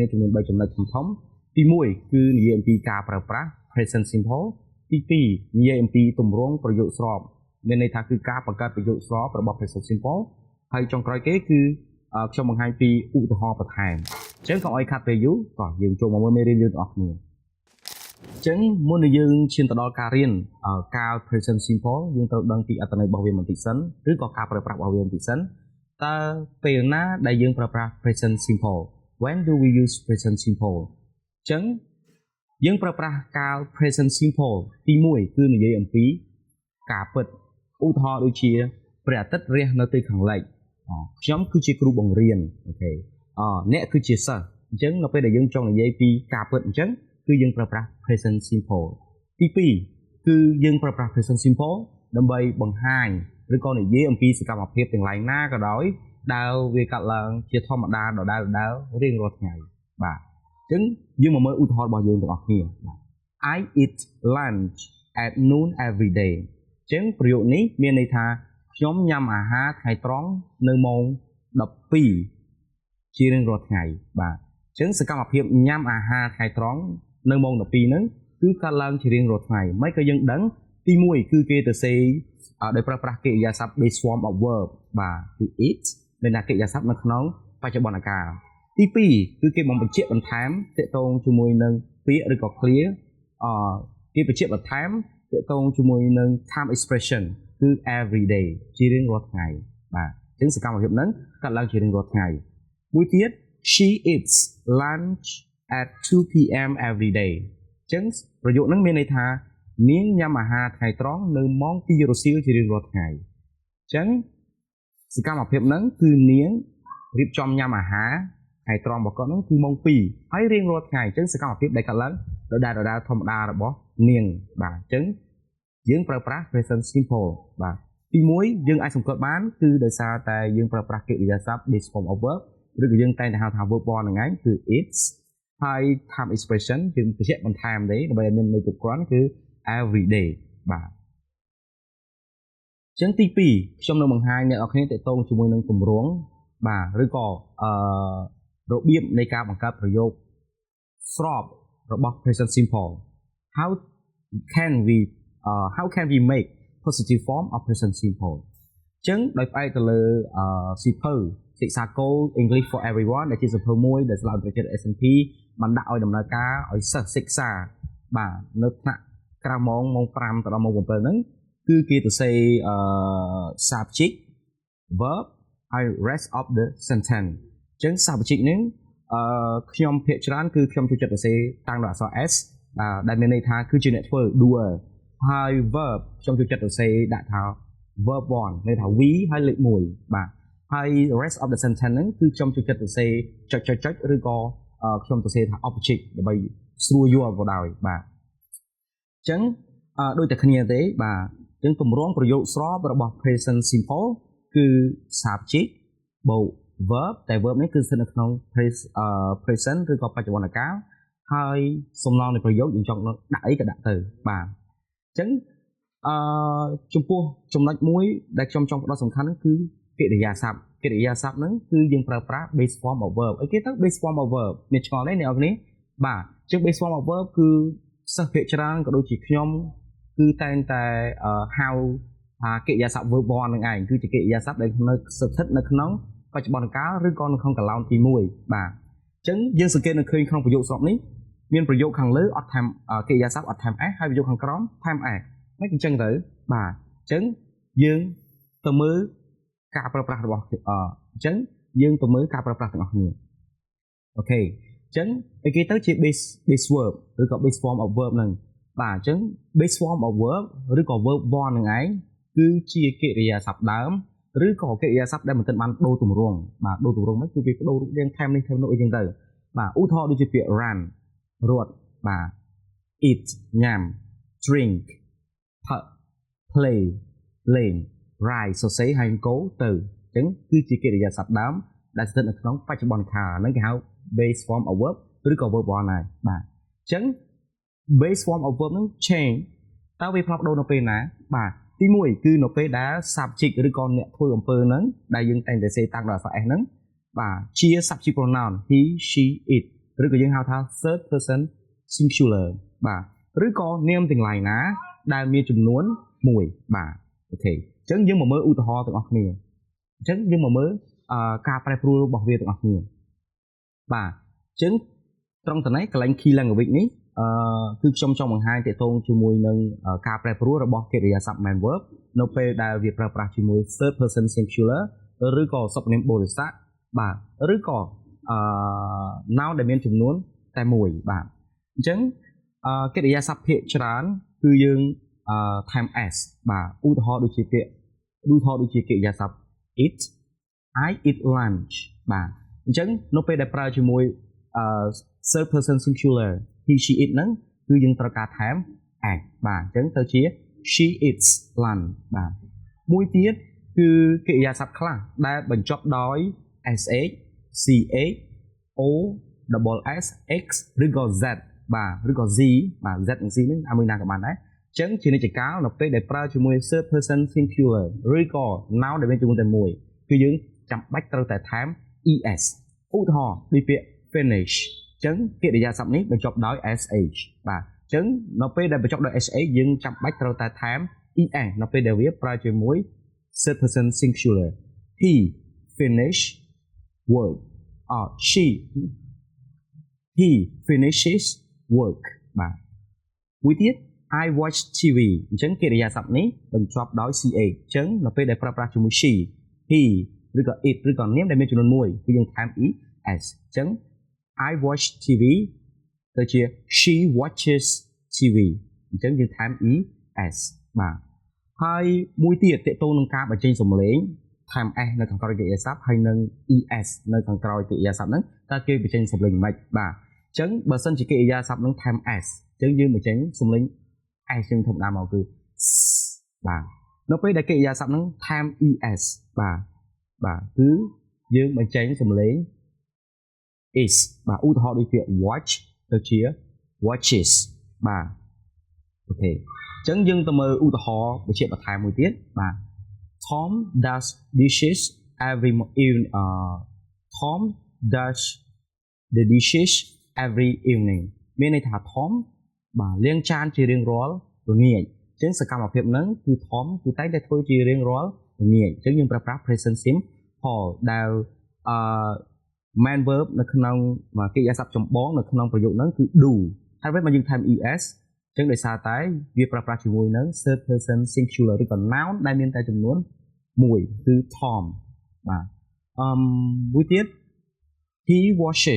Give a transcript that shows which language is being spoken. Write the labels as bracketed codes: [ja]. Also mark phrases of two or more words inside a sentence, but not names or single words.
[km] ចំនួន3ចំណុចធំៗទី1គឺនិយាយអំពីការប្រើប្រាស់ [en] present simple [km] ទី2និយាយអំពីទម្រង់ប្រយោគស្របមានន័យថាគឺការបង្កើតប្រយោគស្របរបស់ present simple ហើយចុងក្រោយគេគឺខ្ញុំបង្ហាញពីឧទាហរណ៍បន្ថែមអញ្ចឹងកុំឲ្យខាត់ពេលយូរក៏យើងចូលមកមើលមេរៀនយើង ទាំងអស់គ្នាអញ្ចឹងមុននឹងយើងឈានទៅដល់ការរៀនកាល [en] present simple [km] យើងត្រូវដឹងពីអត្ថន័យរបស់វាបន្តិចសិនឬក៏ការប្រើប្រាស់របស់វាបន្តិចសិនតើពេលណាដែលយើងប្រើប្រាស់ [en] present simple when do we use present simple [km] អញ្ចឹងយើងប្រើប្រាស់កាល [en] present simple [km] ទី1គឺនិយាយអំពីការពិតឧទាហរណ៍ដូចជាព្រះអាទិត្យរះនៅទិសខាងលិចខ្ញុំគឺជាគ្រូបង្រៀ នអូខេអ្នកគឺជាសិស្សអញ្ចឹងនៅពេលដែលយើងចង់និយាយពីការពិតអញ្ចឹងគឺយើងប្រើប្រាស់ [en] present simple [km] ទី2គឺយើងប្រើប្រាស់ [en] present simple [km] ដើម្បីបង្ហាញឬក៏និយាយអំពីសកម្មភាពទាំងឡាយណាក៏ដោយដែលវាកាត់ឡើងជាធម្មតាដដែលរៀងរាល់ថ្ងៃបាទអញ្ចឹងយើងមកមើលឧទាហរណ៍របស់យើងទាំងអស់គ្នាបាទ [en] I eat lunch at noon every day [km] អញ្ចឹងប្រយោគនេះមានន័យថាខ្ញុំញ៉ាំអាហារថ្ងៃត្រង់នៅម៉ោង 12ជារៀងរាល់ថ្ងៃបាទអញ្ចឹងសកម្មភាពញ៉ាំអាហារថ្ងៃត្រង់នៅម៉ោង12ហ្នឹងគឺកើតឡើងជារៀងរាល់ ថ្ងៃមិនក៏យើងដឹងទី1គឺគេទៅសេដោយប្រើប្រាស់កិរិយាសព្ទ [en] base form of verb [km] បាទគឺ eat មានតែកិរិយាសព្ទនៅក្នុងបច្ចុប្បន្នកាលទី2គឺគេបំបញ្ជាក់បន្ថែមទាក់ទងជាមួយនឹងពាក្យឬក៏ clear គេបញ្ជាក់បន្ថែមទាក់ទងជាមួយនឹង [en] time expression [km] គឺ [en] every day [km] ជារៀងរាល់ថ្ងៃបាទអញ្ចឹងសកម្មភាពហ្នឹងកើតឡើងជារៀងរាល់ថ្ងៃមួយទៀត [en] she eats lunch at 2 p.m. every day [km] អញ្ចឹងប្រយោគហ្នឹងមានន័យថានាងញ៉ាំអាហារថ្ងៃត្រង់នៅម៉ោង2រសៀលជារៀងរាល់ថ្ងៃអញ្ចឹងសកម្មភាពហ្នឹងគឺនាងរៀបចំញ៉ាំអា ហារថ្ងៃត្រង់របស់គាត់ហ្នឹងគឺម៉ោង2ហើយរៀងរាល់ថ្ងៃអញ្ចឹងសកម្មភាពដែលកើតឡើងដដែលធម្មតារបស់នាងបាទអញ្ចឹងយើងប្រើប្រាស់ [en] present simple [km] បាទទី1យើងអាចសង្កត់បានគឺដោយសារតែយើងប្រើប្រាស់កិរិយាសព្ទ [en] base form of verb [km] ឬក៏យើងតែងតែហៅថា verb 1ហ្នឹងឯងគឺ eats ហើយ [en] time expression [km] យើងបញ្ជាក់បន្ថែមទេដើម្បីឲ្យមានន័យគ្រប់គ្រាន់គឺ [en] every day [km] បាទ អញ្ចឹងទី2ខ្ញុំនឹងបង្ហាញអ្នកនរគ្នាទាក់ទងជាមួយនឹងទម្រង់បាទឬក៏របៀបនៃការបង្កើតប្រយោគស្របរបស់ [en] present simple how can we make positive form of present simple [km] អញ្ចឹងដោយផ្អែកទៅលើសៀវភៅសិក្សាគោល English for Everyone ដែលជាសៀវភៅមួយដែលសាលាអន្តរជាតិ S&P បានដាក់ឲ្យដំណើរការឲ្យសិស្សសិក្សាបាទនៅថ្នាក់ក្រៅម៉ោង5ទៅដល់ម៉ោង7ហ្នឹងគឺគេទៅសេ [en] subject verb [km] ហើយ [en] rest of the sentence [km] អញ្ចឹង subject ហ្នឹងខ្ញុំភាគច្រើនគឺខ្ញុំចូលចិត្តទៅសេតាំងដោយអក្សរ S ដែលមានន័យថាគឺជា អ្នកធ្វើ doer ហើយ verb ខ្ញុំចូលចិត្តទៅសេដាក់ថា verb 1ន័យថា we ហើយលេខ1បាទហើយ [en] rest of the sentence [km] ហ្នឹងគឺខ្ញុំចូលចិត្តទៅសេចុចឬក៏ខ្ញុំទៅសេថា object ដើម្បីស្រួលយល់ក៏ដោយបាទអញ្ចឹងដូចតែគ្នាទេបាទអញ្ចឹងទម្រង់ប្រយោគស្របរបស់ [en] present simple [km] គឺ subject បូក verb តែ verb នេះគឺស្ថិតនៅក្នុង present ឬក៏បច្ចុប្បន្នកាលហើយសំណងនៃប្រយោគយើងចង់ដាក់អីក៏ដាក់ទៅបាទអញ្ចឹងចំពោះចំណុចមួយដែលខ្ញុំចង់ផ្ដោតសំខាន់គឺកិរិយាសព្ទហ្នឹងគឺ យើងប្រើប្រាស់ [en] base form of verb [km] អីគេទៅ [en] base form of verb [km] មានឆ្ងល់ទេអ្នកនរគ្នាបាទអញ្ចឹង [en] base form of verb [km] គឺសិស្សភាគច្រើនក៏ដូចជាខ្ញុំគឺ តែងតែហៅថាកិរិយាសព្ទ verb 1ហ្នឹងឯងគឺជាកិរិយាសព្ទដែលនៅស្ថិតនៅក្នុងបច្ចុប្បន្នកាលឬក៏នៅក្នុង កឡោនទី1បាទអញ្ចឹងយើងសង្កេតនៅឃើញក្នុងប្រយោគស្របនេះមានប្រយោគខាងលើអត់ថែមកិរិយាសព្ទអត់ថែម s ហើយប្រយោគខាងក្រោមថែម s មិនអញ្ចឹងទៅបាទអញ្ចឹងយើងទៅមើលការប្រើប្រាស់របស់អញ្ចឹងយើងទៅមើលការប្រើប្រាស់ទាំងអស់គ្នាអូខេអញ្ចឹងឯគេទៅជា [en] base verb [km] ឬក៏ [en] base form of verb [km] ហ្នឹងបាទអញ្ចឹង [en] base form of verb [km] ឬក៏ verb 1ហ្នឹងឯងគឺជាកិរិយាសព្ទដើម ឬក៏កិរិយាសព្ទដែលមិនទាន់បានដូរទម្រង់បាទដូរទម្រង់មិនគឺវាដូររូបរាងថែមនេះថែមនោះអីចឹងទៅបាទឧទាហរណ៍ដូចជាពាក្យ run រត់បាទ eat ញ៉ាំ drink ផឹក play លេង write សរសេរហើយអង្គទៅអញ្ចឹងគឺជាកិរិយាសព្ទដើម ដែលស្ថិតនៅក្នុងបច្ចុប្បន្នកាលហ្នឹងគេហៅ [en] base form of verb [km] ឬក៏ verb 1ហើយបាទអញ្ចឹង [en] base form of verb [km] ហ្នឹង change តើវាផ្លាស់ប្ដូរនៅពេលណាបាទទី1គឺ នៅពេលដែល subject ឬក៏អ្នកធ្វើអំពើហ្នឹងដែលយើងតែងតែសេតាំងដោយអក្សរ s ហ្នឹងបាទជា [en] subject pronoun he she it [km] ឬក៏យើងហៅ ថា [en] third person singular [km] បាទឬក៏នាមទាំងឡាយណាដែលមានចំនួន1បាទអូខេអញ្ចឹងយើងមកមើលឧទាហរណ៍ទាំងអស់គ្នាអញ្ចឹងយើងមកមើលការប្រែប្រួលរបស់វាទាំងអស់គ្នាបាទអញ្ចឹងត្រង់តំណែងកន្លែង [en] key language [km] នេះគឺខ្ញុំចង់បង្ហាញទាក់ទងជាមួយនឹងការប្រែប្រួលរបស់កិរិយាសព្ទ [en] main verb [km] នៅពេលដែលវាប្រើប្រាស់ជាមួយ [en] third person singular [km] ឬក៏សព្វនាមបរិស័ទបាទឬក៏ noun ដែលមានចំនួនតែមួយបាទអញ្ចឹងកិរិយាសព្ទភាគច្រើនគឺយើងថែម s បាទឧទាហរណ៍ដូចជាពាក្យឧទាហរណ៍ដូចជាកិរិយាសព្ទ eat [en] I eat lunch [km] បាទអញ្ចឹងនៅពេលដែលប្រើជាមួយ third [en] person singular he she it [km] ហ្នឹងគឺយើងត្រូវការថែម s បាទអញ្ចឹងទៅជា [en] she eats lunch [km] បាទមួយទៀតគឺកិរិយាសព្ទខ្លះដែលបញ្ចប់ដោយ [en] sh ch o double s x [km] ឬក៏ z បាទឬក៏ z បាទ z និង z ហ្នឹងអាមួយណាក៏បានដែរអ ញ្ចឹងជានិច្ចកាលនៅពេលដែលប្រើជាមួយ [en] third person singular [km] ឬក៏ noun ដែលមានចំនួនតែមួយគឺយើងចាំបាច់ត្រូវតែថែម es ឧទាហរណ៍ដូចពាក្យ finish អញ្ចឹងកិរិយាសព្ទនេះបញ្ចប់ដោយ sh បាទអញ្ចឹងនៅពេលដែលបញ្ចប់ដោយ sh យើងចាំបាច់ត្រូវតែថែម es នៅពេលដែលវាប្រើជាមួយ [en] third person singular he finish work or he finishes work [km] បាទមួយទៀត [en] I watch TV [km] អញ្ចឹងកិរិយាសព្ទនេះបញ្ចប់ដោយ ch អញ្ចឹងនៅពេលដែលប្រើប្រាស់ជាមួយ [en] she he [km] ឬក៏ it ឬក៏នាមដែលមានចំនួន1គឺយើងថែម es អញ្ចឹង [en] I watch TV [km] ទៅជា [en] she watches TV [km] អ ញ្ចឹងយើងថែម es បាទហើយមួយទៀតតកតងនឹងការបញ្ចេញសំឡេងថែម s នៅខាងក្រោយកិរិយាសព្ទហើយនឹង es នៅខាងក្រោយកិរិយាសព្ទហ្នឹងតើគេបញ្ចេញសំឡេងមិនបាទអញ្ចឹងបើសិនជាកិរិយាសព្ទហ្នឹងថែម s អញ្ចឹងយើងបញ្ចេញសំឡេង s ជាងធម្មតាមកគឺបាទនៅពេលដែលកិរិយាសព្ទហ្នឹងថែម es បាទគឺយើងបញ្ចេញសំឡេង is បាទឧទាហរណ៍ដូចពាក្យ watch ទៅជា watches បាទអូខេអញ្ចឹងយើងទៅមើលឧទាហរណ៍វិជ្ជាបន្ថែមមួយទៀតបាទ [en] Tom does dishes every Tom does the dishes every evening [km] មានន័យថា Tom បាទលាងចានជារៀងរាល់ល្ងាចអញ្ចឹងសកម្មភាពហ្នឹងគឺ Tom គឺតែងតែធ្វើជារៀងរាល់ល្ងាចអញ្ចឹងយើងប្រើប្រាស់ [en] present simple [km] ដែល [en] main verb [km] នៅក្នុងកិរិយាសព្ទចម្បងនៅក្នុងប្រយោគហ្នឹងគឺ do ហើយពេលមកយើងថែម es អញ្ចឹងដោយសារតែវាប្រើប្រាស់ជាមួយនឹង [en] third person singular [km] ឬក៏ noun ដែលមានតែចំនួន1គឺ Tom បាទមួយទៀត [en] he washes